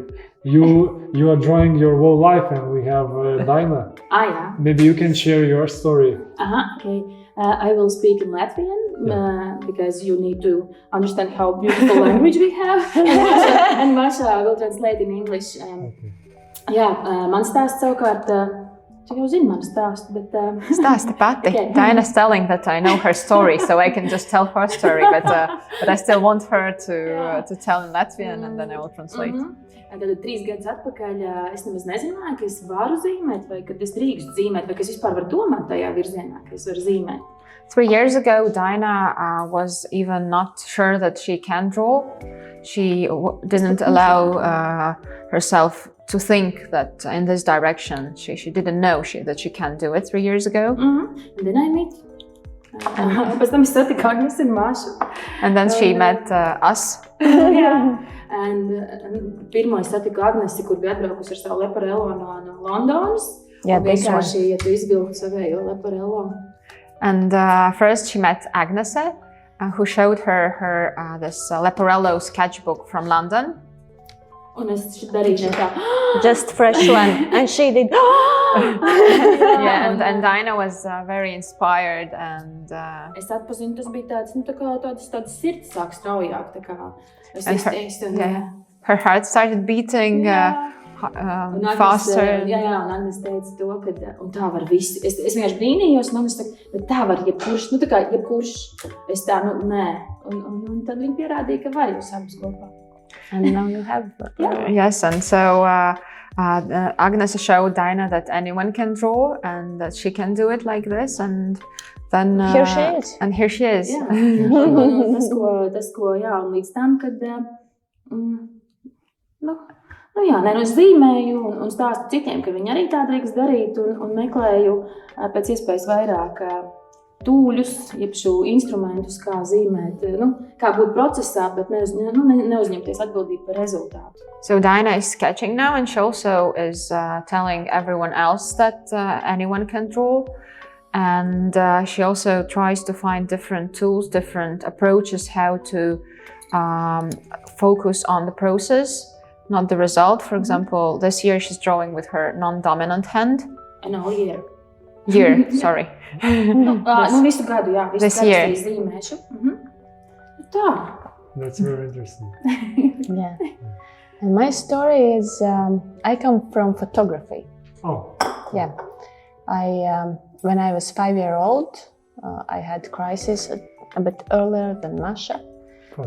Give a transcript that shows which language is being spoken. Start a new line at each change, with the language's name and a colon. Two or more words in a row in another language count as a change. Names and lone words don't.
English: You are drawing your whole life, and we have Daina. Yeah. Maybe you can share your story. Okay. I will speak in Latvian because you need to understand how beautiful language we have. And Masha will translate in English. Okay.
Latvian: Jā, mans stāsts savukārt Tu jau zini manu stāstu, bet... Stāsti pati.
English: Okay. Daina's telling that I know her story, so I can just tell her story, but I still want her to tell in Latvian, and then I will translate.
Latvian: Tad 3 gadus atpakaļ es nemaz nezināju, ka es varu zīmēt, vai ka es drīkstu zīmēt, vai ka es vispār varu domāt tajā virzienā, ka es varu zīmēt.
English: 3 years ago, Daina was even not sure that she can draw. She didn't allow herself to think that in this direction. She didn't know that she can do it 3 years ago. And then I met.
Latvian: Pēc tam es satiku Agnesi un Mashu.
English: And then she met us.
Latvian: Jā. Un pirmo es satiku Agnesi, kur bija atbraukusi ar savu leporello no Londonas.
English: Yeah, this one.
Latvian: Vienkārši, ja tu izvilki savējo leporello.
English: And first she met Agnese, who showed her this Leporello sketchbook from London.
Latvian: Un es darīju tā.
English: Just fresh one. And she did. Yeah, and Daina was very inspired, and
Latvian: Es atpazinu, tas bija tāds, nu, tāds sirds sāk straujāk, tā kā es
English: And
Latvian: izteicu.
English: her heart started beating
Latvian: Un Agnese,
English: faster.
Latvian: Jā, un Agnese teica to, ka un tā var visi. Es vienkārši brīnījos, un Agnese saka, bet tā var jebkurš, nu tā kā jebkurš, es tā, nu, nē. Un tad viņi pierādīja, ka var jūs abas kopā.
English: And now you have. Yes, and so Agnese showed Daina that anyone can draw and that she can do it like this, and then Here she is. And here she is.
Latvian: Jā. Un tas, ko, jā, un līdz tam, kad, jā, nē, es zīmēju un stāstu citiem, ka viņi arī tā drīkst darīt un meklēju pēc iespējas vairāk tūļus, jeb šo instrumentus, kā zīmēt, kā būt procesā, bet neuzņemties atbildību par rezultātu.
English: So Daina is sketching now, and she also is telling everyone else that anyone can draw. And she also tries to find different tools, different approaches, how to focus on the process, not the result. For example, this year she's drawing with her non-dominant hand. And all year. Sorry.
Latvian: Visu gadu, jā. Visu
English: This
Latvian: gadu
English: year.
Latvian: es zīmēšu. Tā.
English: That's very interesting. Yeah. And my story is I come from photography. Oh, Yeah. When I was 5-year-old, I had crisis a bit earlier than Masha. fine.